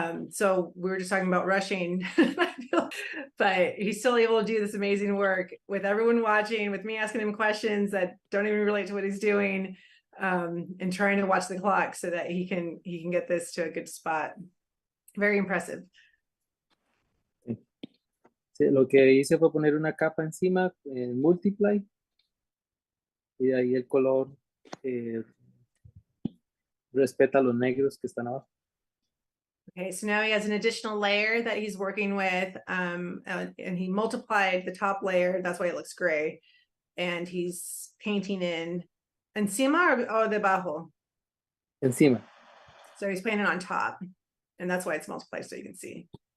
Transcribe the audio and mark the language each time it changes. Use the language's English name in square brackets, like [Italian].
[English] So we were just talking about rushing, but he's still able to do this amazing work with everyone watching, with me asking him questions that don't even relate to what he's doing, and trying to watch the clock so that he can get this to a good spot. Very impressive. [Spanish] Sí, lo que hice fue poner una capa encima en Multiply y de ahí el color eh, respeta los negros que están abajo. [English] Okay, so now he has an additional layer that he's working with, and he multiplied the top layer. That's why it looks gray. And he's painting in [Spanish] encima or debajo. Encima. [English] So he's painting on top, and that's why it's multiplied, so you can see.